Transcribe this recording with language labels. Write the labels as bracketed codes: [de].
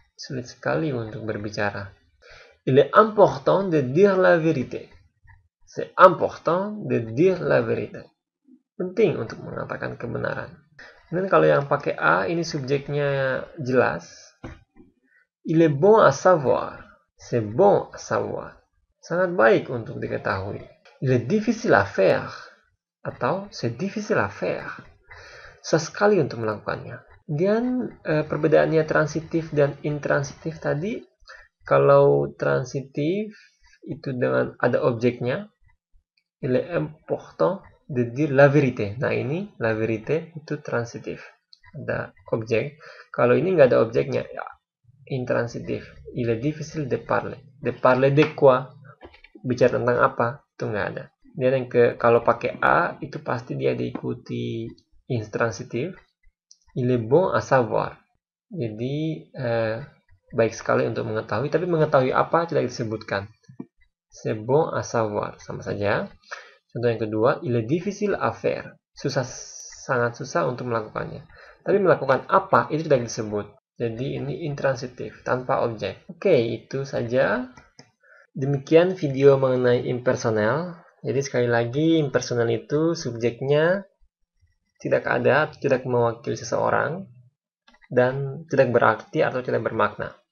[id] Sulit sekali untuk berbicara. [fr] Il est important de dire la vérité. C'est important de dire la vérité. [id] Penting untuk mengatakan kebenaran. Dan kalau yang pakai a, ini subjeknya jelas. [fr] Il est bon à savoir. C'est bon à savoir. [id] Sangat baik untuk diketahui. [fr] Il est difficile à faire. Atau c'est difficile à faire. [id] Susah sekali untuk melakukannya. Dan perbedaannya transitif dan intransitif tadi, kalau transitif itu dengan ada objeknya, [fr] il est important de dire la vérité. [id] Nah ini la vérité itu transitif, ada objek. Kalau ini nggak ada objeknya, ya, intransitif. [fr] Il est difficile de parler. De parler de quoi? [id] Bicara tentang apa? Itu nggak ada. Dan kalau pakai a itu pasti dia diikuti intransitif. [fr] Il est bon à savoir. [id] Jadi baik sekali untuk mengetahui, tapi mengetahui apa tidak disebutkan. [fr] C'est bon à savoir, [id] sama saja. Contoh yang kedua, [fr] il est difficile à faire. [id] Sangat susah untuk melakukannya. Tapi melakukan apa itu tidak disebut. Jadi ini intransitif, tanpa objek. Oke, itu saja. Demikian video mengenai impersonal. Jadi sekali lagi, impersonal itu subjeknya tidak ada, tidak mewakili seseorang, dan tidak berarti atau tidak bermakna.